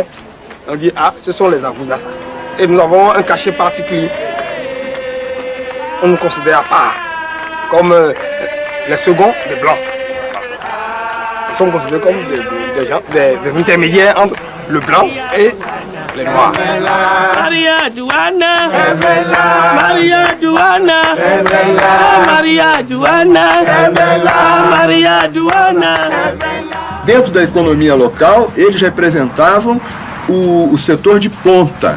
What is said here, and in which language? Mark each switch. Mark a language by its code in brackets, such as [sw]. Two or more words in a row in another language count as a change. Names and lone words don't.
[fr] On dit, ah, ce sont les Agudá. Et nous avons un cachet particulier. On nous considère pas comme les seconds des blancs. Nous sommes considérés comme des intermédiaires entre le blanc et les noirs. [pt] Maria Joana, Maria Joana, Maria Joana, Maria Joana. Dentro da economia local, eles representavam o setor de ponta.